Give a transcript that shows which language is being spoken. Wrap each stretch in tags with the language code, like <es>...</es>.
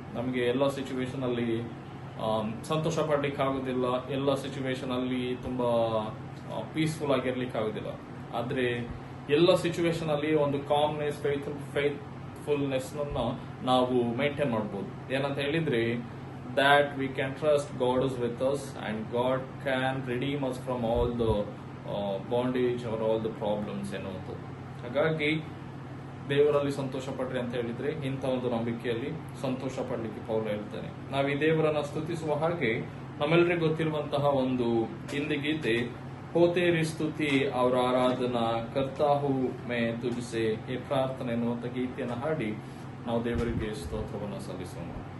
<kn>ನಮಗೆ ಎಲ್ಲ ಸಿಚುವೇಶನ್ ಅಲ್ಲಿ ಸಂತೋಷ ಪಡ್ಲಿಕ್ಕೆ ಆಗುದಿಲ್ಲ, ಎಲ್ಲ ಸಿಚುವೇಶನ್ ಅಲ್ಲಿ ತುಂಬಾ ಪೀಸ್ಫುಲ್ ಆಗಿರ್ಲಿಕ್ಕೆ ಆಗುದಿಲ್ಲ. ಆದ್ರೆ ಎಲ್ಲ ಸಿಚುವೇಶನ್ ಅಲ್ಲಿ ಒಂದು ಕಾಮ್ನೆಸ್, ಫೇತ್ಫುಲ್ನೆಸ್ ನಾವು ಮೇಂಟೈನ್ ಮಾಡಬಹುದು. ಏನಂತ ಹೇಳಿದ್ರೆ,</kn> <en>that we can trust God is with us and God can redeem us from all the bondage or all the problems ಎನ್ನುವುದು.</en> <kn>ಹಾಗಾಗಿ ದೇವರಲ್ಲಿ ಸಂತೋಷ ಪಡ್ರಿ ಅಂತ ಹೇಳಿದ್ರೆ ಇಂಥ ಒಂದು ನಂಬಿಕೆಯಲ್ಲಿ ಸಂತೋಷ ಪಡ್ಲಿಕ್ಕೆ ಪೌಲ ಹೇಳ್ತಾನೆ. ನಾವು ಈ ದೇವರನ್ನ ಸ್ತುತಿಸುವ ಹಾಗೆ ನಮ್ಮೆಲ್ಲರಿಗೂ ಗೊತ್ತಿರುವಂತಹ ಒಂದು ಹಿಂದಿ ಗೀತೆ,</kn> <hi>ಹೋತೇರಿ ಸ್ತುತಿ ಅವರ ಆರಾಧನಾ ಕರ್ತಾಹು ಮೇ ತುಜಸೆ,</hi> <kn>ಈ ಪ್ರಾರ್ಥನೆ ಎನ್ನುವಂತ ಗೀತೆಯನ್ನು ಹಾಡಿ ನಾವು ದೇವರಿಗೆ ಸ್ತೋತ್ರವನ್ನು ಸಲ್ಲಿಸೋಣ.</kn>